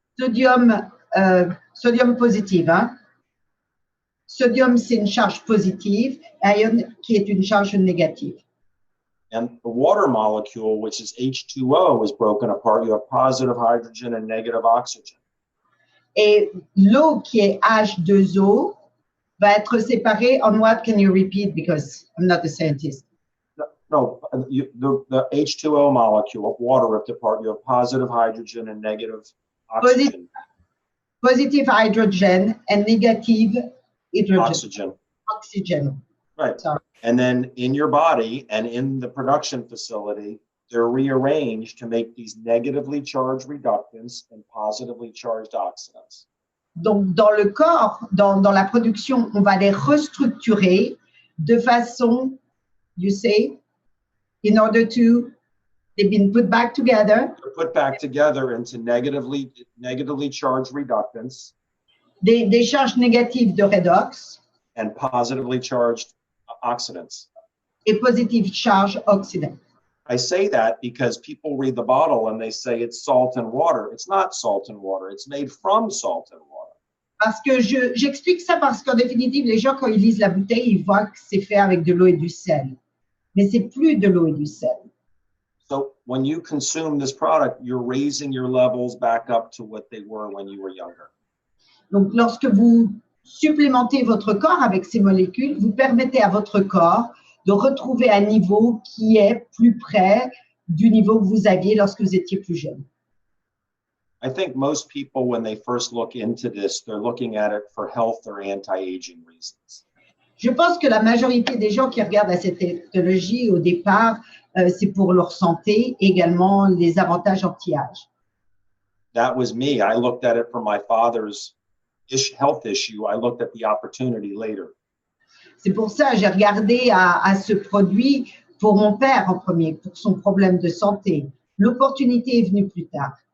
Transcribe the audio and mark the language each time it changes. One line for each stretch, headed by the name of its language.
French: Sodium positive. Hein? Sodium, c'est une charge positive, ion qui est une charge négative.
English: And the water molecule, which is H2O, is broken apart. You have positive hydrogen and negative oxygen.
French: Et l'eau qui est H2O va être séparée.
English: On what can you repeat? Because I'm not a scientist. No, the H2O molecule of water ripped apart, you have positive hydrogen and negative oxygen. Positive hydrogen and negative hydrogen. Oxygen. Right. Sorry. And then in your body and in the production facility, they're rearranged to make these negatively charged reductants and positively charged oxidants.
French: Donc, dans le corps, dans la production, on va les restructurer de façon,
English: you say, in order to, they've been put back together. They're put back together into negatively charged reductants.
French: Des charges négatives de redox.
English: And positively charged oxidants.
French: Et positive charge oxydant.
English: I say that because people read the bottle and they say it's salt and water. It's not salt and water. It's made from salt and water.
French: Parce que j'explique ça parce qu'en définitive, les gens, quand ils lisent la bouteille, ils voient que c'est fait avec de l'eau et du sel. Mais c'est plus de l'eau et du sel.
English: So when you consume this product, you're raising your levels back up to what they were when you were younger.
French: Donc, lorsque vous supplémentez votre corps avec ces molécules, vous permettez à votre corps de retrouver un niveau qui est plus près du niveau que vous aviez lorsque vous étiez plus jeune.
English: I think most people, when they first look into this, they're looking at it for health or anti-aging reasons.
French: Je pense que la majorité des gens qui regardent à cette technologie, au départ, c'est pour leur santé, également les avantages anti-âge.
English: That was me. I looked at it for my father's health issue. I looked at the opportunity later.
French: C'est pour ça que j'ai regardé à ce produit pour mon père en premier, pour son problème de santé. L'opportunité est venue plus tard.